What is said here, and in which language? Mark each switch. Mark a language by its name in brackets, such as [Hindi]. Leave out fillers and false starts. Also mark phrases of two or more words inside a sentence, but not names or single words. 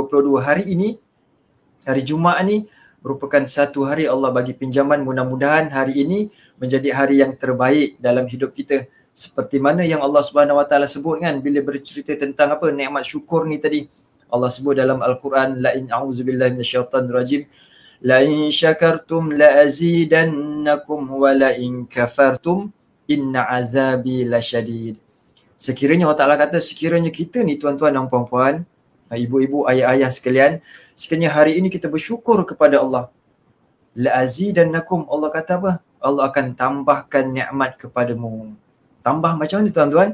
[Malay] Hari ini, hari Jumaat ni merupakan satu hari Allah bagi pinjaman. Mudah-mudahan hari ini menjadi hari yang terbaik dalam hidup kita. Seperti mana yang Allah [Arabic] سبحانه وتعالى [Malay] sebut kan bila bercerita tentang apa nikmat syukur ni tadi. Allah sebut dalam Al-Quran, [Arabic] لئن أعوذ بالله من الشيطان الرجيم, لئن شكرتم لأزيدنكم ولئن كفرتم إن عذابي لشديد. [Malay] Sekiranya Allah Taala kata, sekiranya kita ni tuan-tuan dan puan-puan, ibu-ibu, ayah-ayah sekalian, sekiranya hari ini kita bersyukur kepada Allah, [Arabic] لأزيدنكم, [Malay] Allah kata apa? Allah akan tambahkan nikmat kepadamu. Tambah macam mana tuan-tuan?